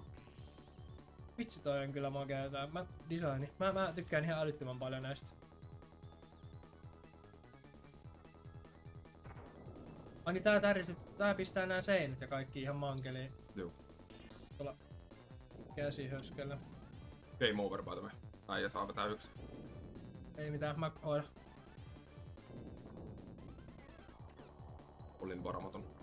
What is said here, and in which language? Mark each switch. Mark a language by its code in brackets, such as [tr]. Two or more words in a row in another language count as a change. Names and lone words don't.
[fi] Vitsi, toi on kyllä makea tää designi. Mä tykkään ihan älyttömän paljon näistä. Ai niin tää pistää nää seinät ja kaikki ihan mankeliin. Joo. Tuolla käsihöskellä. [en] Game over by the way. [fi] Äijä saa vetää 1. Ei mitään, mä hoidan. Olin varamaton.